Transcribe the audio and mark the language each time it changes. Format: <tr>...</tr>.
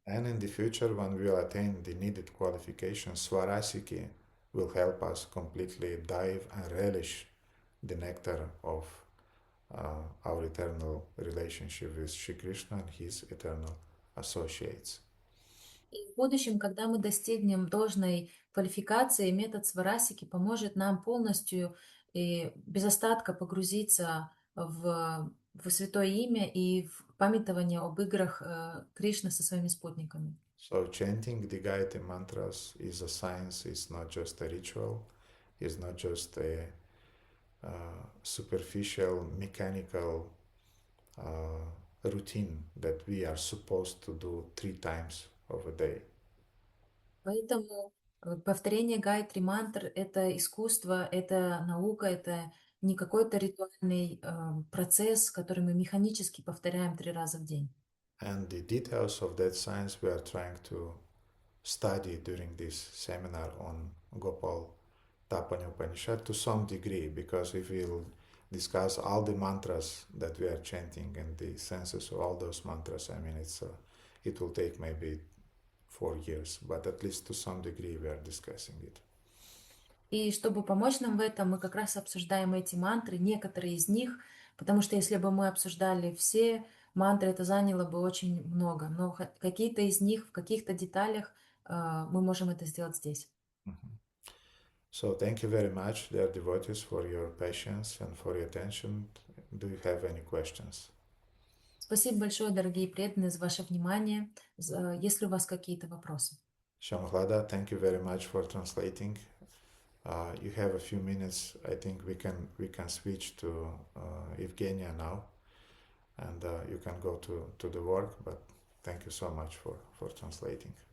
<en>And in the future, when we will attain the needed qualifications, Swarasiki will help us completely dive and relish the nectar of our eternal relationship with Shri Krishna and his eternal associates.</en> <ru>И в будущем, когда мы достигнем должной квалификации, метод сварасики поможет нам полностью и без остатка погрузиться в святое имя и в памятование об играх Кришны со своими спутниками.</ru> <en>So chanting the Gayatri mantras is a science, it's not just a ritual, it's not just a superficial, mechanical routine that we are supposed to do 3 times of a day.</en> <ru>Поэтому повторение гайатри мантр — это искусство, это наука, это не какой-то ритуальный процесс, который мы механически повторяем 3 раза в день.</ru> <en>And the details of that science we are trying to study during this seminar on Gopal Tapani Upanishad to some degree, because if we'll discuss all the mantras that we are chanting and the senses of all those mantras, I mean, it will take maybe 4 years, but at least to some degree we are discussing it.</en> <ru>И чтобы помочь нам в этом, мы как раз обсуждаем эти мантры, некоторые из них, потому что если бы мы обсуждали все мантры, это заняло бы очень много, но какие-то из них в каких-то деталях мы можем это сделать здесь.</ru> <en>So thank you very much, dear devotees, for your patience and for your attention. Do you have any questions?</en> <ru>Спасибо большое, дорогие преданные, за ваше внимание. Есть ли у вас какие-то вопросы?</ru> <en>Shamahlada, thank you very much for translating. You have a few minutes. I think we can switch to Evgenia now, and you can go to the work. But thank you so much for translating.</en>